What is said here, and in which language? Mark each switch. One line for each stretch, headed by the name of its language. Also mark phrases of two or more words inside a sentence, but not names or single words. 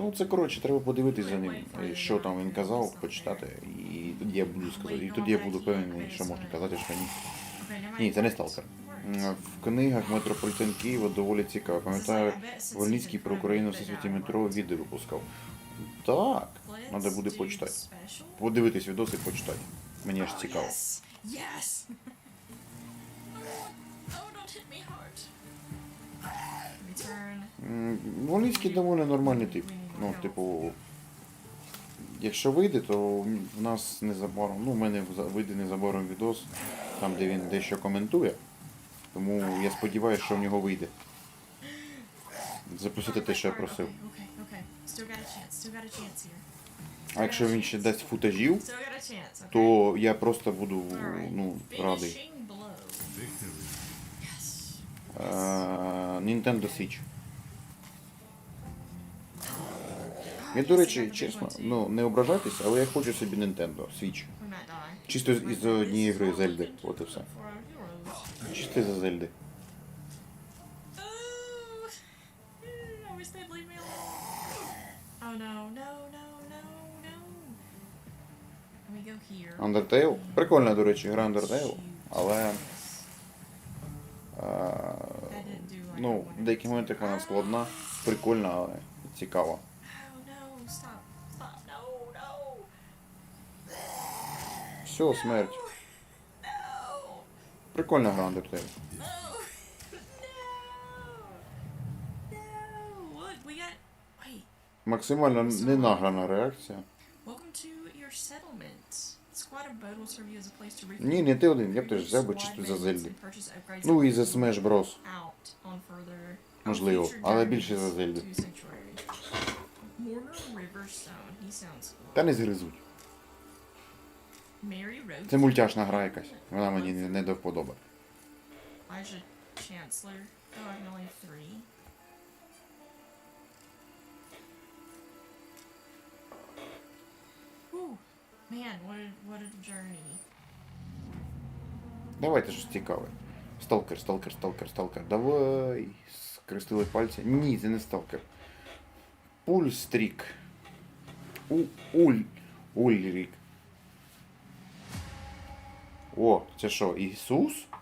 Ukrainian: Ну, це, коротше, треба подивитися за ним, що там він казав, почитати, і тоді я буду сказати, і тоді я буду певний, що можна казати, що ні. Ні, це не Сталкер. В книгах Метрополітен Києва доволі цікаво. Пам'ятаю, Вольницький про Україну в всесвіті метро відео випускав. Так.
English: Let's
Ukrainian: Треба буде
English: do
Ukrainian: почитати.
English: special.
Ukrainian: Подивитись відоси і почитати. Мені аж цікаво.
English: Yes! Yes! Oh, don't hit me hard. Return.
Ukrainian: Волинський доволі нормальний тип. Ну, типу, якщо вийде, то в нас незабаром, ну, в мене вийде незабаром відос, там, де він дещо коментує. Тому я сподіваюся, що в нього вийде. Запустити те, що я просив.
English: Okay. Still got a chance. Still got a chance here.
Ukrainian: А якщо він ще дасть футажів,
English: Still got a chance, okay?
Ukrainian: то я просто буду, ну, радий.
English: Finishing blow. Nintendo Switch.
Ukrainian: Я, до речі, чесно, ну, не ображайтесь, але я хочу собі Nintendo Switch.
English: We might die.
Ukrainian: Чисто із однієї гри Зельди. От і все.
English: For our heroes.
Ukrainian: Чисто за Зельди.
English: Oh, I wish they'd leave me alone. Oh no. Let me go here. Undertale.
Ukrainian: Прикольна, до речі, гра Undertale, але... ну, в деяких моментах вона складна, прикольна, але цікава.
English: Oh no, stop, no.
Ukrainian: Все, смерть. Прикольна гра Undertale.
English: Look, we got. Wait.
Ukrainian: Максимально ненаграна реакція.
English: Welcome to your settlement. Squad of boat will serve you as a place to
Ukrainian: Ні, не ти один, я б теж взяв би чисто за Зельди. Ну і за Smash Bros.
English: Out on further.
Ukrainian: Можливо, але більше за Зельди. Та не згризуть. Це мультяшна гра якась. Вона мені не до вподоби.
English: Chancellor. Oh, I can only have 3. Whew. Man, what a journey.
Ukrainian: Давайте щось цікаве. Сталкер. Давай. Скрестили пальці. Ні, це не сталкер. Пульстрік. Ульрік. О, це що, Ісус?